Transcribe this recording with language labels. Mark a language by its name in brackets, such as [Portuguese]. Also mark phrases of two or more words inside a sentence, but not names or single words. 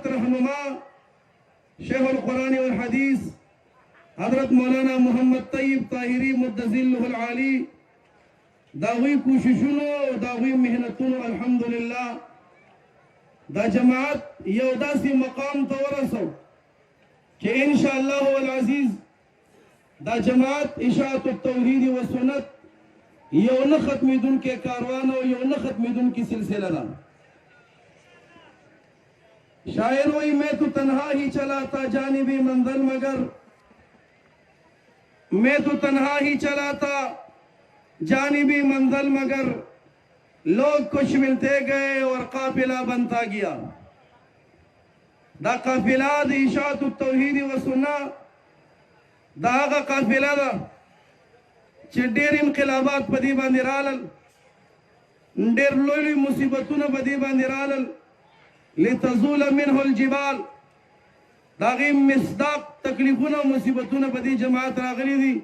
[Pashto] رهنما شیخ القرآن والحدیث حضرت مولانا محمد طیب طاهری [Arabic] مدظله العالی [Pashto] دا غوی کوششونو دا غوی محنتونو الحمدلله دا جماعت یو داسې مقام ته ورسو چې [Arabic] ان شاء الله العزیز [Pashto] دا جماعت اشاعت التوحید و سنت یو نه ختمیدونکی کاروان او یو نه ختمیدونکی سلسله ده. [Urdu] شاعر وہی میں تو تنہا ہی چلا تھا جانب منزل مگر، میں تو تنہا ہی چلا تھا جانب منزل مگر، لوگ کچھ ملتے گئے اور قافلہ بنتا گیا. [Pashto] دا قافلہ دا اشاعت التوحید و سنت دا آغا قافلہ دا چه ډیر انقلابات په دې باندې رالل، ډیر لوی لوی مصیبتونه په دې باندې رالل. [Arabic] لتزول منه الجبال [Pashto] دا غي مصداق تکلیفونه مصیبتونه په دې جماعت راغلي دي.